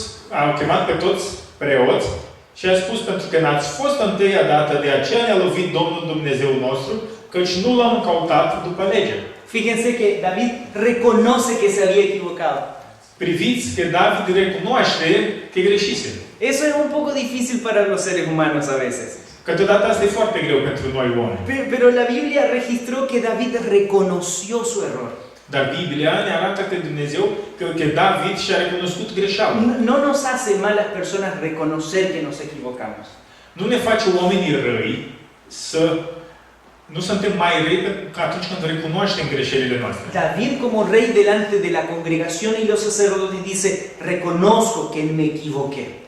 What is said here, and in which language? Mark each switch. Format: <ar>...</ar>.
<ro>A chemat pe toți preoți și a spus: pentru că n-ați fost întâia dată, de aceea ne-a lovit Domnul Dumnezeu nostru, căci nu l-am căutat după lege.</ro> <es>Fíjense que David reconoce que se había equivocado.</es> <ro>Priviți că David recunoaște că greșise.</ro> <es>Eso es un poco difícil para los seres humanos a veces.</es> <ro>Câteodată asta e foarte greu pentru noi oameni.</ro> <es>Pero la Biblia registró que David reconoció su error.</es> <ro>Dar Biblia ne arată că Dumnezeu, că David și-a recunoscut greșeala.</ro> <es>No nos hace malas personas reconocer que nos equivocamos.</es> <ro>Nu ne face oamenii răi să nu suntem mai răi ca atunci când recunoaștem greșelile noastre.</ro> <es>David como rey delante de la congregación y los sacerdotes dice, reconozco que me equivoqué.</es>